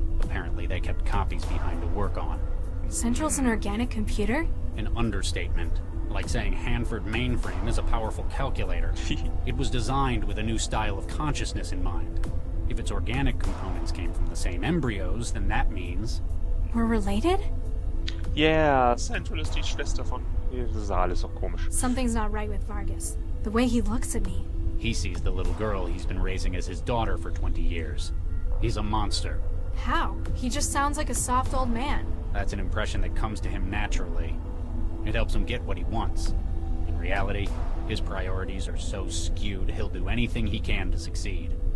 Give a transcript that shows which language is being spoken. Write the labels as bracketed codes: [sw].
[en] Apparently they kept copies behind to work on. Central's an organic computer? An understatement. Like saying Hanford mainframe is a powerful calculator. It was designed with a new style of consciousness in mind. If its organic components came from the same embryos, then that means... We're related? [de] Yeah, Central ist die Schwester von... Das ist alles so komisch. [en] Something's not right with Vargas. The way he looks at me. He sees the little girl he's been raising as his daughter for 20 years. He's a monster. How? He just sounds like a soft old man. That's an impression that comes to him naturally. It helps him get what he wants. In reality, his priorities are so skewed he'll do anything he can to succeed.